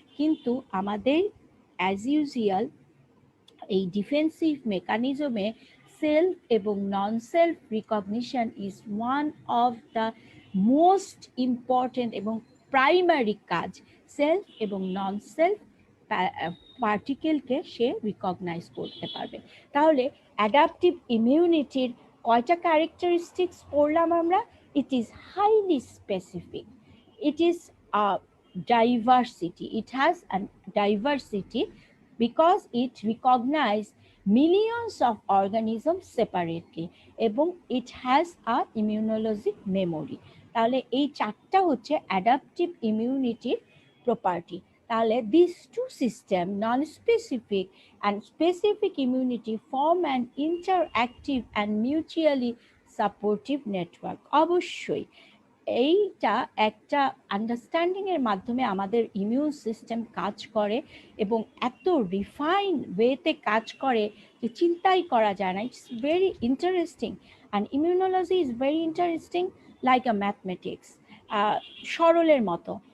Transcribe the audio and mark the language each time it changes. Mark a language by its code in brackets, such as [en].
[bn] কিন্তু আমাদের [en] as usual এই defensive মেকানিজমে self এবং non self recognition is one of the most important [bn] এবং প্রাইমারি কাজ। সেলফ এবং নন সেলফ পার্টিকেলকে সে রিকগনাইজ করতে পারবে। তাহলে অ্যাডাপটিভ ইমিউনিটির কয়টা ক্যারেক্টারিস্টিক্স পড়লাম আমরা? [en] It is highly specific, it is a diversity, it has a diversity because it recognizes millions of organisms separately এবং it has a immunologic memory। [bn] তাহলে এই চারটা হচ্ছে অ্যাডাপটিভ ইমিউনিটির প্রপার্টি। [en] তাহলে this two system, non specific and specific immunity, form an interactive and mutually supportive network। [bn] অবশ্যই এইটা একটা understanding এর মাধ্যমে আমাদের ইমিউন সিস্টেম কাজ করে এবং এত রিফাইন ওয়েতে কাজ করে যে চিন্তাই করা যায় না। [en] it's very interesting and immunology is very interesting like a mathematics, [bn] সরলের মতো।